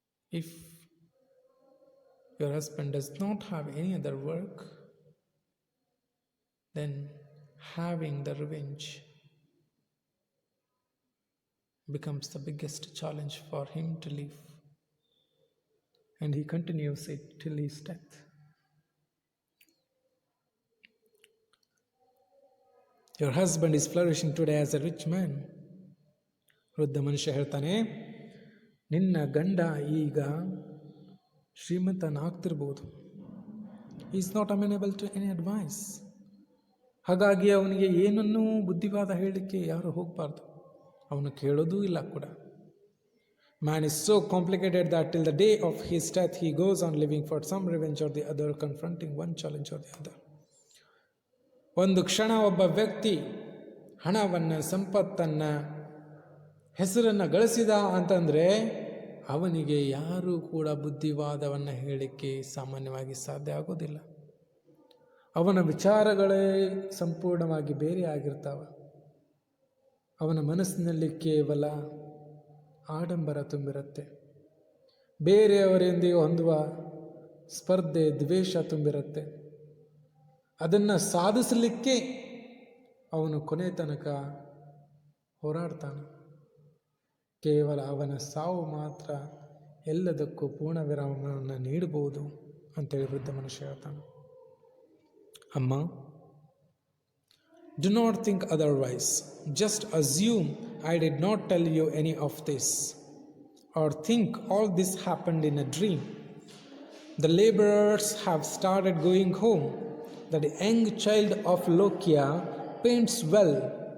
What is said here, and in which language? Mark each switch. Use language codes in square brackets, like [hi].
[en] If your husband does not have any other work, then having the revenge becomes the biggest challenge for him to live. And he continues it till his death. Your husband is flourishing today as a rich man. [kn] ವೃದ್ಧ ಮನುಷ್ಯ ಹೇಳ್ತಾನೆ, ನಿನ್ನ ಗಂಡ ಈಗ ಶ್ರೀಮಂತನಾಗ್ತಿರ್ಬೋದು. [en] Is not amenable to any advice. [kn] ಹಾಗಾಗಿ ಅವನಿಗೆ ಏನನ್ನೂ ಬುದ್ಧಿವಾದ ಹೇಳಲಿಕ್ಕೆ ಯಾರು ಹೋಗಬಾರ್ದು. ಅವನು ಕೇಳೋದೂ ಇಲ್ಲ ಕೂಡ. [en] Man is so complicated that till the day of his death he goes on living for some revenge or the other, confronting one challenge or the other. [kn] ಒಂದು ಕ್ಷಣ ಒಬ್ಬ ವ್ಯಕ್ತಿ ಹಣವನ್ನು, ಸಂಪತ್ತನ್ನು, ಹೆಸರನ್ನು ಗಳಿಸಿದ ಅಂತಂದರೆ ಅವನಿಗೆ ಯಾರೂ ಕೂಡ ಬುದ್ಧಿವಾದವನ್ನು ಹೇಳಲಿಕ್ಕೆ ಸಾಮಾನ್ಯವಾಗಿ ಸಾಧ್ಯ ಆಗೋದಿಲ್ಲ. ಅವನ ವಿಚಾರಗಳೇ ಸಂಪೂರ್ಣವಾಗಿ ಬೇರೆ ಆಗಿರ್ತಾವೆ. ಅವನ ಮನಸ್ಸಿನಲ್ಲಿ ಕೇವಲ ಆಡಂಬರ ತುಂಬಿರುತ್ತೆ. ಬೇರೆಯವರೊಂದಿಗೆ ಹೊಂದುವ ಸ್ಪರ್ಧೆ, ದ್ವೇಷ ತುಂಬಿರುತ್ತೆ. ಅದನ್ನು ಸಾಧಿಸಲಿಕ್ಕೆ ಅವನು ಕೊನೆ ತನಕ ಹೋರಾಡ್ತಾನೆ. ಕೇವಲ ಅವನ ಸಾವು ಮಾತ್ರ ಎಲ್ಲದಕ್ಕೂ ಪೂರ್ಣ ವಿರಾಮವನ್ನು ನೀಡಬಹುದು ಅಂತೇಳಿ ವೃದ್ಧ ಮನುಷ್ಯ ಹೇಳ್ತಾನೆ. [en] ಅಮ್ಮ, do not think otherwise. Just assume I did not tell you any of this, or think all this happened in a dream. The laborers have started going home. The young child of Lokia paints well.